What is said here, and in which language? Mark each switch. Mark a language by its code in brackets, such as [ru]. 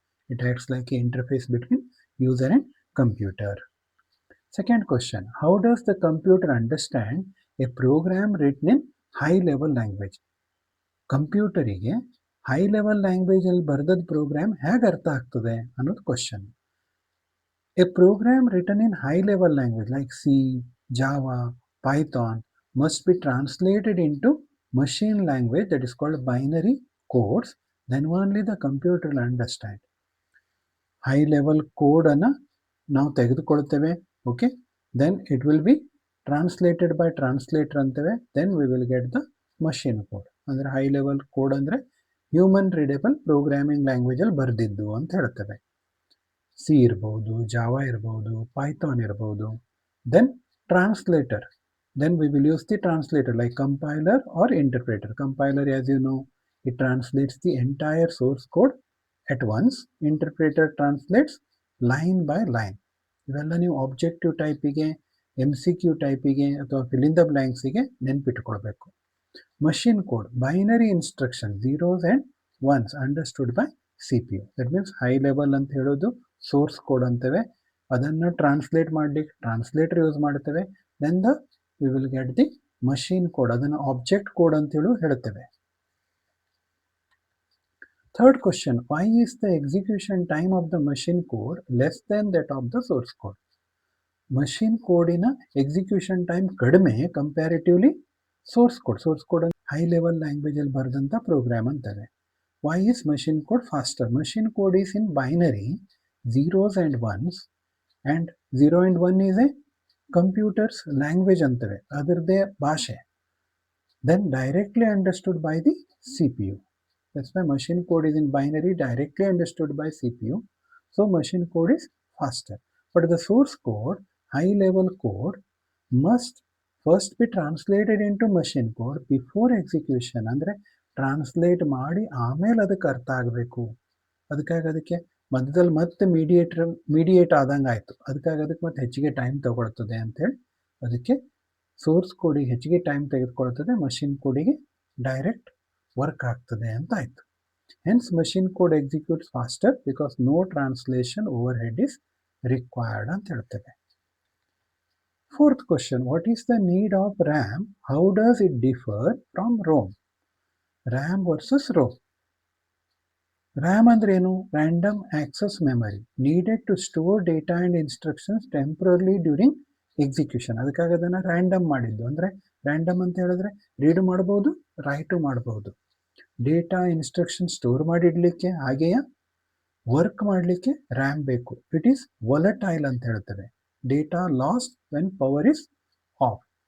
[en] It acts like a interface between user and computer. Second question, how does the computer understand a program written in high level language? [kn] ಕಂಪ್ಯೂಟರಿಗೆ high level ಲ್ಯಾಂಗ್ವೇಜಲ್ಲಿ ಬರೆದದ್ದು program ಹೇಗೆ ಅರ್ಥ ಆಗ್ತದೆ ಅನ್ನೋದು question. [en] A program written in high level language like C, Java, Python must be translated into machine language, that is called binary codes, then only the computer will understand. High level code [kn] ಅನ್ನು ನಾವು ತೆಗೆದುಕೊಳ್ತೇವೆ, [en] okay, then it will be translated by translator [kn] ಅಂತೇವೆ, [en] then we will get the machine code. [kn] ಅಂದರೆ high level code ಅಂದರೆ human readable programming ಲ್ಯಾಂಗ್ವೇಜಲ್ಲಿ ಬರೆದಿದ್ದು ಅಂತ ಹೇಳ್ತೇವೆ. C ಇರ್ಬೋದು, Java ಇರ್ಬೋದು, Python ಇರ್ಬೋದು. [en] Then translator, then we will use the translator like compiler or interpreter. Compiler, as you know, it translates the entire source code at once. Interpreter translates line by line. [kn] ಇವೆಲ್ಲ ನೀವು objective ಟೈಪಿಗೆ, MCQ ಟೈಪಿಗೆ ಅಥವಾ fill in the ಬ್ಲ್ಯಾಂಕ್ಸಿಗೆ ನೆನ್ಪಿಟ್ಕೊಳ್ಬೇಕು. [en] Machine code, binary instruction, zeros and ones understood by CPU. That means [kn] high level ಅಂತ ಹೇಳೋದು source code ಅಂತೇವೆ. ಅದನ್ನು translate ಮಾಡಲಿಕ್ಕೆ translator use ಮಾಡ್ತೇವೆ. [en] then we will get the machine code, [kn] ಅದನ್ನು [en] object code [kn] ಅಂತೇಳಿ ಹೇಳ್ತೇವೆ. [en] Third question, why is the execution time of the machine code less than that of the source code? [kn] Machine ಕೋಡಿನ execution time ಕಡಿಮೆ comparatively source code high level ಲ್ಯಾಂಗ್ವೇಜಲ್ಲಿ ಬರೆದಂಥ program ಅಂತಾರೆ. [en] Why is machine code faster? Machine code is in binary, zeros and ones, and 0 and 1 is a computer's language [kn] antave, adarde bhashe, [en] then directly understood by the CPU. That's why machine code is in binary, directly understood by CPU. So machine code is faster. But the source code, high level code, must first be translated into machine code before execution. [kn] ಅಂದರೆ translate ಮಾಡಿ ಆಮೇಲೆ ಅದಕ್ಕೆ ಅರ್ಥ ಆಗಬೇಕು. ಅದಕ್ಕೆ ಮಧ್ಯದಲ್ಲಿ ಮತ್ತೆ mediate ಆದಂಗೆ ಆಯಿತು. ಅದಕ್ಕೆ ಮತ್ತೆ ಹೆಚ್ಚಿಗೆ ಟೈಮ್ ತಗೊಳ್ತದೆ ಅಂಥೇಳಿ ಅದಕ್ಕೆ ಸೋರ್ಸ್ ಕೋಡಿಗೆ ಹೆಚ್ಚಿಗೆ ಟೈಮ್ ತೆಗೆದುಕೊಳ್ತದೆ, ಮಷಿನ್ ಕೋಡಿಗೆ ಡೈರೆಕ್ಟ್ ವರ್ಕ್ ಆಗ್ತದೆ ಅಂತ ಆಯಿತು. [en] hence machine code executes faster because no translation overhead is required [kn] ಅಂತ ಹೇಳ್ತೇವೆ. [en] Fourth question, what is the need of RAM? How does it differ from ROM? RAM versus ROM. RAM [kn] ಅಂದ್ರೆ ಏನು? [en] Random access memory needed to store data and instructions temporarily during execution. [kn] ಅದಕ್ಕಾಗಿ ಅದನ್ನು random ಮಾಡಿದ್ದು. ಅಂದರೆ random ಅಂತ ಹೇಳಿದ್ರೆ read ಮಾಡ್ಬೋದು, right ಮಾಡ್ಬೋದು. ಡೇಟಾ ಇನ್ಸ್ಟ್ರಕ್ಷನ್ ಸ್ಟೋರ್ ಮಾಡಿಡಲಿಕ್ಕೆ ಹಾಗೆಯೇ ವರ್ಕ್ ಮಾಡಲಿಕ್ಕೆ ರ್ಯಾಮ್ ಬೇಕು. [en] it is volatile [kn] ಅಂತ ಹೇಳ್ತೇವೆ. [en] Data lost when power is off.